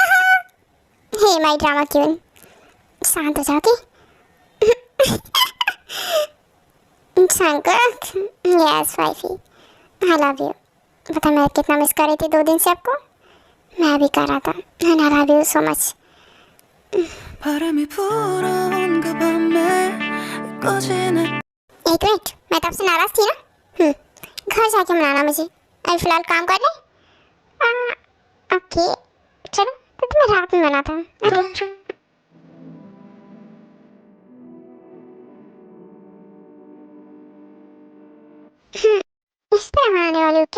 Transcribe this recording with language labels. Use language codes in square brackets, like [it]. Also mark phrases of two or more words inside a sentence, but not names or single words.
[en] hey my drama queen, [hi] शांत हो जाओगे? [en] Shankar, yes wifey, I love you. [hi] पता मैं कितना मिस कर रही थी 2 दिन से आपको। मैं भी कर रहा था। [en] and I love you so much. [ko] 바람이 불어온 그 밤에 꺼지는 [hi] एक मिनट, मैं तब से नाराज थी ना। घर जाके मनाना मुझे। अभी फिलहाल काम कर ले। ओके चलो, तो तुम्हें रात में मनाता हूँ। ओके? इस तरह मनाने वाली हो क्या?